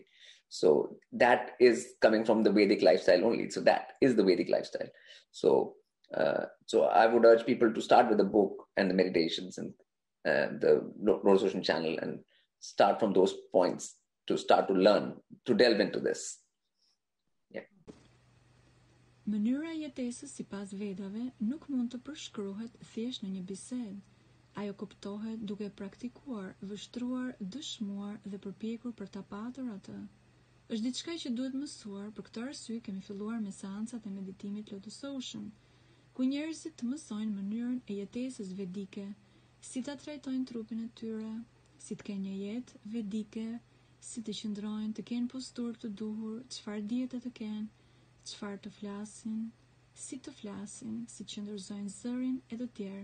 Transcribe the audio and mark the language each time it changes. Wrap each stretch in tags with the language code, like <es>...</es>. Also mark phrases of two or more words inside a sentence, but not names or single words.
<en>So that is coming from the Vedic lifestyle only. So that is the Vedic lifestyle. So I would urge people to start with the book and the meditations and the Lotus Ocean channel, and start from those points to start to learn, to delve into this. Yeah.</en> <sq>Mënyra e jetesës sipas Vedave nuk mund të përshkruhet thjesht në një bisedë. Ajo kuptohet duke praktikuar, vështruar, dëshmuar dhe përpjekur për ta patur atë. Është diçka që duhet mësuar, për këtë arsye kemi filluar me seancat e meditimit Lotus Ocean, ku njerëzit të mësojnë mënyrën e jetesës vedike, si ta trajtojnë trupin e tyre, si të kenë një jetë vedike, si të qëndrojnë, të kenë posturë të duhur, çfarë diete të kenë, çfarë të flasin, si të flasin, si të qëndërzojnë zërin e të tjerë.</sq>